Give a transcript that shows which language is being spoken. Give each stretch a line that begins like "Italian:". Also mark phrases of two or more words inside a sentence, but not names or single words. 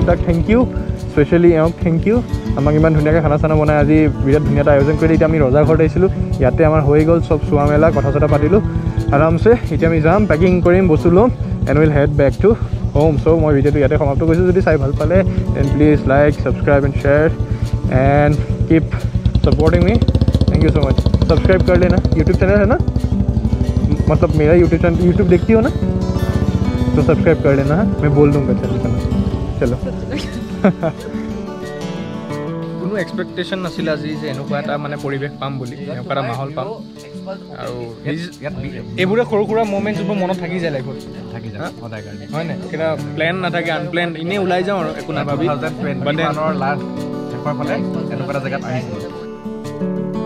Assamese: দাক
English: thank you specially
Assamese: এওঁক
English: thank you
Assamese: আমাক ইমান ধুনীয়াকৈ খানা চানা বনাই আজি বিৰাট ধুনীয়া এটা আয়োজন কৰি এতিয়া আমি ৰজা ঘৰত আহিছিলোঁ ইয়াতে আমাৰ হৈ গ'ল চব চোৱা মেলা কথা চথা পাতিলোঁ আৰামছে এতিয়া আমি যাম পেকিং কৰিম বস্তু ল'ম
English: and will head back to home so'
Assamese: মই ভিডিঅ'টো ইয়াতে সমাপ্ত কৰিছোঁ যদি চাই ভাল পালে
English: then please like subscribe and share and keep supporting me thank you so much
Hindi: सब्सक्राइब कर लेना यूट्यूब चैनल है ना मतलब मेरा यूट्यूब चैनल यूट्यूब देखती हो ना तो सब्सक्राइब कर लेना मैं बोल दूँगा चैनल का चलो
Assamese: কোনো এক্সপেক্টেশ্যন নাছিলে আজি যে এনেকুৱা এটা মানে পৰিৱেশ পাম বুলি এনেকুৱা এটা মাহল পাম আৰু এইবোৰে সৰু সুৰা মমেণ্ট যোনবোৰ মনত থাকি যায় লাইফত থাকি যায় সদায় কাৰণে হয় নাই কিবা প্লেন নাথাকে আনপ্লেন এনেই ওলাই যাওঁ আৰু একো নাভাবি লাষ্ট শেষৰ ফালে এনেকুৱা এটা জেগাত আহিছিলোঁ